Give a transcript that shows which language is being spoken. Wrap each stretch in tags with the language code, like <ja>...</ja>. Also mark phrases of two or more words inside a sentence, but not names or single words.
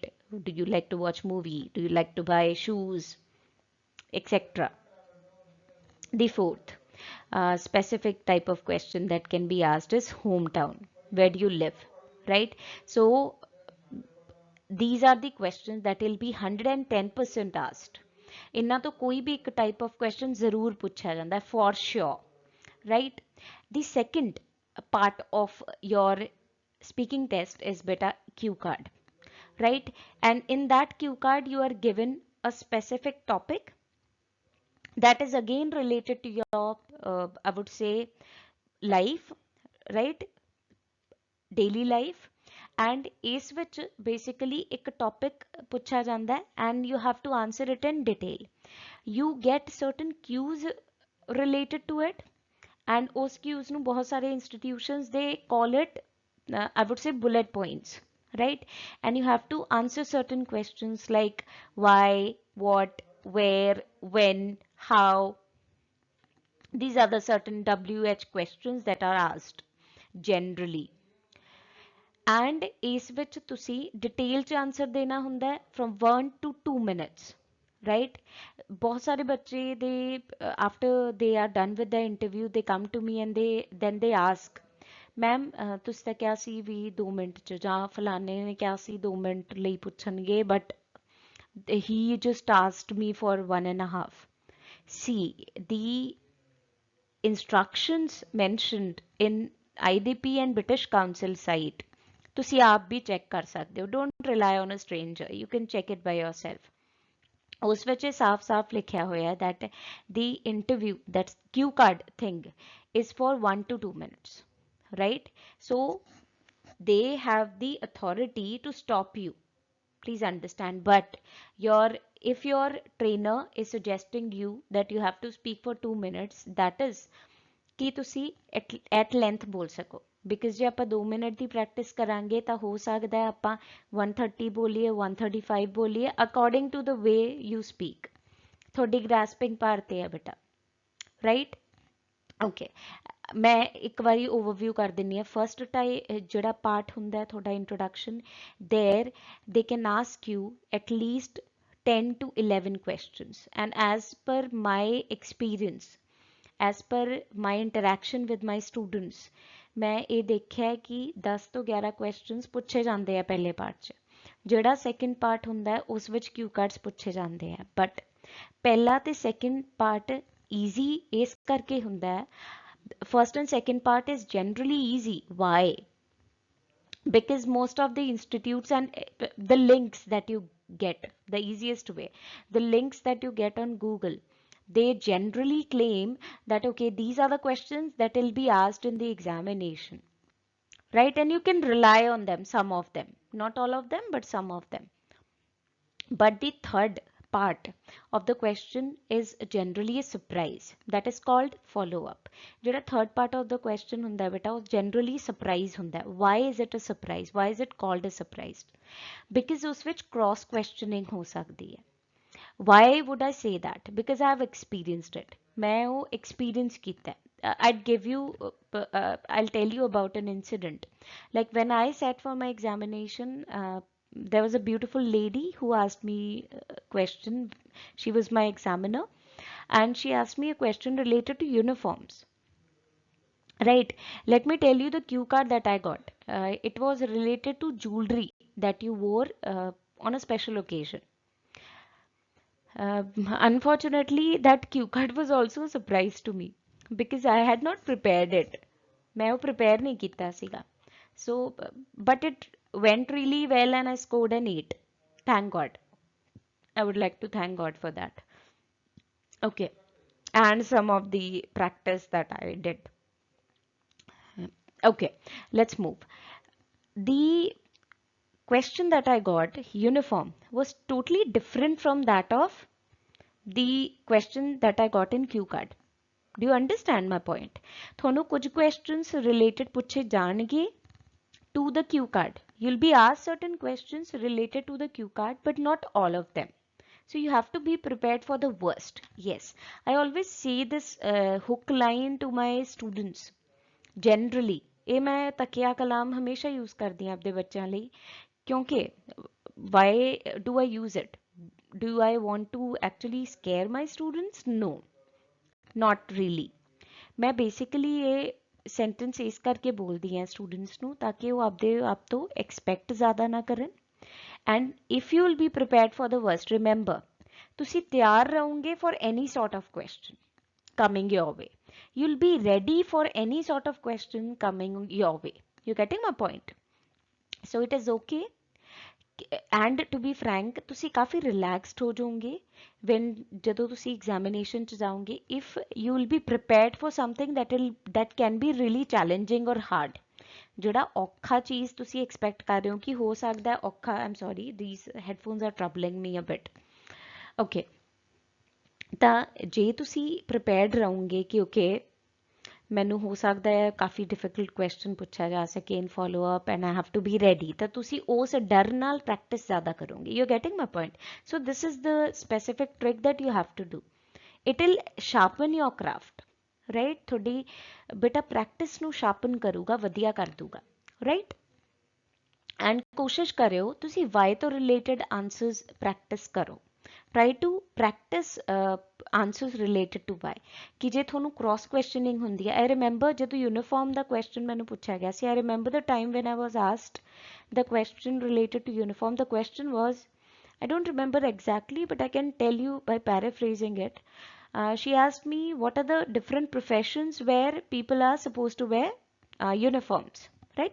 <en>Do you like to watch movie, do you like to buy shoes, etc. The fourth specific type of question that can be asked is hometown, where do you live, right? So these are the questions that will be 110% asked.</en> <pa>ਇਹਨਾਂ ਤੋਂ ਕੋਈ ਵੀ ਇੱਕ</pa> <en>type of question</en> <pa>ਜ਼ਰੂਰ ਪੁੱਛਿਆ ਜਾਂਦਾ ਹੈ</pa> <en>for sure, right? The second part of your speaking test is beta cue card, right? And in that cue card you are given a specific topic that is again related to your I would say life, right? Daily life. And</en> <pa>ਇਸ ਵਿੱਚ basically ਇੱਕ topic ਪੁੱਛਿਆ ਜਾਂਦਾ ਹੈ</pa> <en>and you have to answer it in detail. You get certain cues related to it and</en> <pa>ਉਸ cues ਨੂੰ ਬਹੁਤ ਸਾਰੇ</pa> <en>institutions they call it I would say bullet points, right? And you have to answer certain questions like why, what, where, when, how. These are the certain WH questions that are asked generally.</en> <pa>And ਇਸ ਵਿੱਚ ਤੁਸੀਂ ਡਿਟੇਲ ਚ ਆਨਸਰ ਦੇਣਾ ਹੁੰਦਾ ਹੈ</pa> <en>from 1 to 2 minutes, right?</en> <pa>ਬਹੁਤ ਸਾਰੇ ਬੱਚੇ</pa> <en>they after they are done with the interview they come to me and they ask</en> <pa>ਮੈਮ ਤੁਸੀਂ ਤਾਂ ਕਿਹਾ ਸੀ ਵੀ 2 ਮਿੰਟ ਚ ਜਾਂ ਫਲਾਣੇ ਨੇ ਕਿਹਾ ਸੀ 2 ਮਿੰਟ ਲਈ ਪੁੱਛਣਗੇ</pa> <en>but he just asked me for 1.5. See, the instructions mentioned in IDP and British Council site</en> <pa>ਤੁਸੀਂ ਆਪ ਵੀ ਚੈੱਕ ਕਰ ਸਕਦੇ ਹੋ,</pa> <en>don't rely on a stranger, you can check it by yourself.</en> <pa>ਉਸ ਵਿੱਚ ਸਾਫ਼-ਸਾਫ਼ ਲਿਖਿਆ ਹੋਇਆ</pa> <en>that the interview, that cue card thing is for 1 to 2 minutes, right? So they have the authority to stop you. Please understand. But your if your trainer is suggesting you that you have to speak for 2 minutes, that is</en> <pa>ਕਿ ਤੁਸੀਂ</pa> <en>at length</en> <pa>ਬੋਲ ਸਕੋ, ਬਿਕੋਜ਼ ਜੇ ਆਪਾਂ 2 ਮਿੰਟ ਦੀ ਪ੍ਰੈਕਟਿਸ ਕਰਾਂਗੇ ਤਾਂ ਹੋ ਸਕਦਾ ਹੈ ਆਪਾਂ 130 ਬੋਲੀਏ 135 ਬੋਲੀਏ</pa> <en>according to the way you speak.</en> <pa>ਤੁਹਾਡੀ ਗ੍ਰੈਸਪਿੰਗ ਪਾਰ ਤੇ ਹੈ ਬੇਟਾ, ਰਾਈਟ? ਓਕੇ, ਮੈਂ ਇੱਕ ਵਾਰੀ ਓਵਰਵਿਊ ਕਰ ਦਿੰਦੀ ਹਾਂ। ਫਸਟ ਜਿਹੜਾ ਪਾਰਟ ਹੁੰਦਾ ਹੈ ਤੁਹਾਡਾ ਇੰਟਰੋਡਕਸ਼ਨ,</pa> <en>there they can ask you at least 10 to 11 questions, and as per my experience, as per my interaction with my students,</en> <pa>ਮੈਂ ਇਹ ਦੇਖਿਆ ਕਿ 10 ਤੋਂ 11 questions ਪੁੱਛੇ ਜਾਂਦੇ ਆ ਪਹਿਲੇ ਪਾਰਟ 'ਚ। ਜਿਹੜਾ</pa> <en>second part</en> <pa>ਹੁੰਦਾ ਹੈ ਉਸ ਵਿੱਚ</pa> <en>cue cards</en> <pa>ਪੁੱਛੇ ਜਾਂਦੇ ਆ, ਬਟ ਪਹਿਲਾ ਤੇ</pa> <en>second part easy</en> <pa>ਇਸ ਕਰਕੇ ਹੁੰਦਾ ਹੈ।</pa> <en>First and second part is generally easy. Why? Because most of the institutes and the links that you get, the easiest way, the links that you get on Google, they generally claim that okay, these are the questions that will be asked in the examination, right? And you can rely on them, some of them, not all of them, but some of them. But the third part of the question is generally a surprise, that is called follow up.</en> <pa>ਜਿਹੜਾ</pa> <en>third part of the question</en> <pa>ਹੁੰਦਾ ਹੈ ਬੇਟਾ, ਉਹ generally surprise ਹੁੰਦਾ ਹੈ।</pa> <en>Why is it a surprise? Why is it called a surprise?</en> <pa>Because ਉਸ ਵਿੱਚ</pa> <en>cross questioning</en> <pa>ਹੋ ਸਕਦੀ ਹੈ।</pa> <en>Why would I say that? Because I have experienced it.</en> <hi>मैं वो experience ਕੀਤਾ है।</hi> <en>I'd give you, I'll tell you about an incident. Like when I sat for my examination, there was a beautiful lady who asked me a question. She was my examiner, and she asked me a question related to uniforms. Right. Let me tell you the cue card that I got. It was related to jewelry that you wore on a special occasion. Unfortunately, that cue card was also a surprise to me because I had not prepared it.</en> <hi>मैं वो prepare नहीं किया सीगा.</hi> <en>So, but it went really well and I scored an 8. Thank God. I would like to thank God for that. Okay. And some of the practice that I did. Okay, let's move. The question that I got, uniform, was totally different from that of the question that I got in Q card. Do you understand my point?</en> <pa>ਤੁਹਾਨੂੰ ਕੁਝ</pa> <en>questions related</en> <pa>ਪੁੱਛੇ ਜਾਣਗੇ</pa> <en>to the Q card. You'll be asked certain questions related to the Q card, but not all of them. So you have to be prepared for the worst. Yes, I always say this hook line to my students. Generally,</en> <pa>ਇਹ ਮੈਂ ਤਕਿਆ ਕਲਾਮ ਹਮੇਸ਼ਾ ਯੂਜ਼ ਕਰਦੀ ਹਾਂ ਆਪਣੇ ਬੱਚਿਆਂ ਲਈ, ਕਿਉਂਕਿ</pa> <en>why do I use it? Do I want to actually scare my students? No, not really.</en> <pa>ਮੈਂ ਬੇਸਿਕਲੀ ਇਹ ਸੈਂਟੈਂਸ ਇਸ ਕਰਕੇ ਬੋਲਦੀ ਹਾਂ ਸਟੂਡੈਂਟਸ ਨੂੰ ਤਾਂ ਕਿ ਉਹ ਆਪਦੇ ਆਪ ਤੋਂ ਐਕਸਪੈਕਟ ਜ਼ਿਆਦਾ ਨਾ ਕਰਨ।</pa> <en>and if you will be prepared for the worst, ਰਿਮੈਂਬਰ</en> <pa>ਤੁਸੀਂ ਤਿਆਰ ਰਹੋਗੇ</pa> <en>for any sort of question coming your way. You'll be ready for any sort of question coming your way. You're getting my point? So it is okay. And to be frank,</en> <pa>ਤੁਸੀਂ ਕਾਫੀ relaxed ਹੋ ਜਾਓਗੇ when ਜਦੋਂ ਤੁਸੀਂ examination ਚ ਜਾਓਗੇ,</pa> <en>if you will be prepared for something that can be really challenging or hard.</en> <pa>ਜਿਹੜਾ ਔਖਾ ਚੀਜ਼ ਤੁਸੀਂ expect ਕਰ ਰਹੇ ਹੋ ਕਿ ਹੋ ਸਕਦਾ ਹੈ ਔਖਾ,</pa> <en>I'm sorry, these headphones are troubling me a bit. Okay.</en> <pa>ਤਾਂ ਜੇ ਤੁਸੀਂ ਪ੍ਰਿਪੇਅਰਡ ਰਹੋਗੇ ਕਿ ਓਕੇ ਮੈਨੂੰ ਹੋ ਸਕਦਾ ਹੈ ਕਾਫੀ</pa> <en>difficult question</en> <pa>ਪੁੱਛਿਆ ਜਾ ਸਕੇ</pa> <en>in follow up and I have to be ready,</en> <pa>ਤਾਂ ਤੁਸੀਂ ਉਸ ਡਰ ਨਾਲ ਪ੍ਰੈਕਟਿਸ ਜ਼ਿਆਦਾ ਕਰੋਗੇ।</pa> <en>you are getting my point? so this is the specific trick that you have to do. it will sharpen your craft, right?</en> <pa>ਤੁਹਾਡੀ ਬੇਟਾ ਪ੍ਰੈਕਟਿਸ ਨੂੰ ਸ਼ਾਰਪਨ ਕਰੂਗਾ, ਵਧੀਆ ਕਰ ਦੂਗਾ, ਰਾਈਟ? ਐਂਡ ਕੋਸ਼ਿਸ਼ ਕਰਿਓ ਤੁਸੀਂ ਵਾਈ ਤੋਂ</pa> <en>related answers</en> <pa>ਪ੍ਰੈਕਟਿਸ ਕਰੋ।</pa> <en>Try to practice answers related to why.</en> <pa>ਕਿ ਜੇ ਤੁਹਾਨੂੰ</pa> <en>cross questioning</en> <pa>ਹੁੰਦੀ ਹੈ,</pa> <en>I remember</en> <pa>ਜਦੋਂ uniform ਦਾ question ਮੈਨੂੰ ਪੁੱਛਿਆ ਗਿਆ ਸੀ,</pa> <en>I remember the time when I was asked the question related to uniform. The question was, I don't remember exactly, but I can tell you by paraphrasing it. She asked me what are the different professions where people are supposed to wear uniforms, right?</en>